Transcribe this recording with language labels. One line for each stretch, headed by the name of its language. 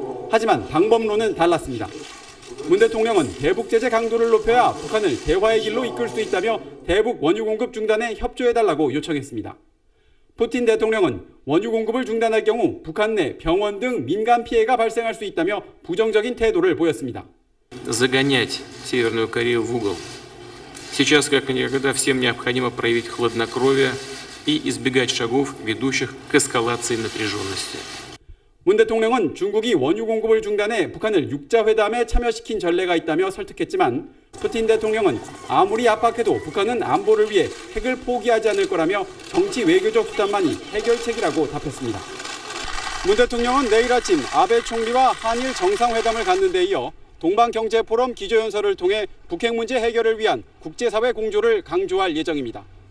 Korean: 하지만 방법론은 달랐습니다. 문 대통령은 대북 제재 강도를 높여야 북한을 대화의 길로 이끌 수 있다며 대북 원유 공급 중단에 협조해달라고 요청했습니다. 푸틴 대통령은 원유 공급을 중단할 경우 북한 내 병원 등 민간 피해가 발생할 수 있다며 부정적인 태도를 보였습니다.
Russian: Загонять Северную Корею в угол. Сейчас как никогда всем необходимо проявить хладнокровие и избегать шагов, ведущих к эскалации напряженности.
Korean: 문 대통령은 중국이 원유 공급을 중단해 북한을 육자회담에 참여시킨 전례가 있다며 설득했지만 푸틴 대통령은 아무리 압박해도 북한은 안보를 위해 핵을 포기하지 않을 거라며 정치 외교적 수단만이 해결책이라고 답했습니다. 문 대통령은 내일 아침 아베 총리와 한일 정상회담을 갖는 데 이어 동방경제포럼 기조연설을 통해 북핵 문제 해결을 위한 국제사회 공조를 강조할 예정입니다.